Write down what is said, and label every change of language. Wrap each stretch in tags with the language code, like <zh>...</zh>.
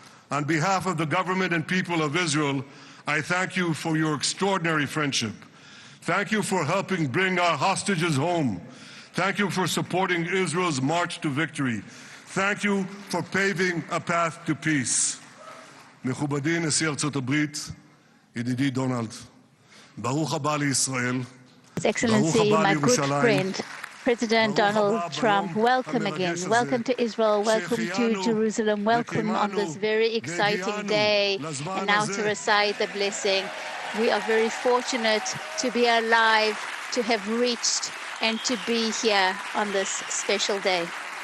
<en>On behalf of the government and people of Israel, I thank you for your extraordinary friendship. Thank you for helping bring our hostages home. Thank you for supporting Israel's march to victory. Thank you for paving a path to peace.</en> <he>מכובדי נשיא ארצות הברית, ידידי דונלד, ברוך הבא לישראל.</he> <en>His Excellency, my good friend, President Donald Trump, welcome again. Welcome to Israel. Welcome to Jerusalem. Welcome on this very exciting day. And now to recite the blessing. We are very fortunate to be alive, to have reached, and to be here on this special day.</en>